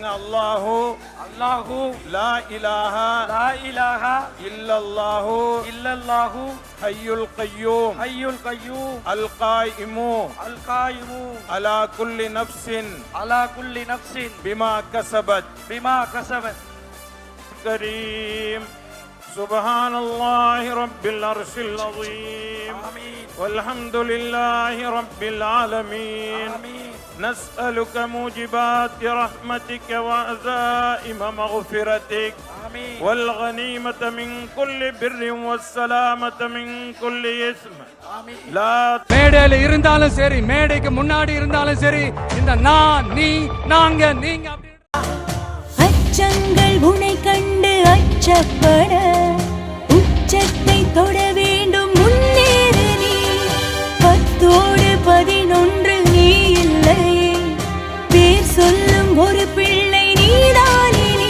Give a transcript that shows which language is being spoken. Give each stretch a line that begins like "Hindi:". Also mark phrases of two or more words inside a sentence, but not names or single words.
Arabic: الله الله لا إله لا إله إلا الله إلا الله الحي القيوم الحي القيوم القائم على كل نفس بما كسبت كريم. سبحان الله رب العرش العظيم والحمد لله رب العالمين. نسألك موجبات رحمتك وعزائم مغفرتك والغنيمة من كل بر والسلامة من كل اسم. لا
Tamil: மேடையில இருந்தாலும் சரி, மேடைக்கு முன்னாடி இருந்தாலும் சரி, இந்த நான் நீ நாங்க நீங்க அச்சங்கள் உன்னை கண்டு அச்சப்பட உச்சத்தை தொட வேண்டும் முன்னேறு நீ. 10ஓடு 11 நீ இல்லை, பேர் சொல்லும் ஒரு பிள்ளை நீதானே நீ.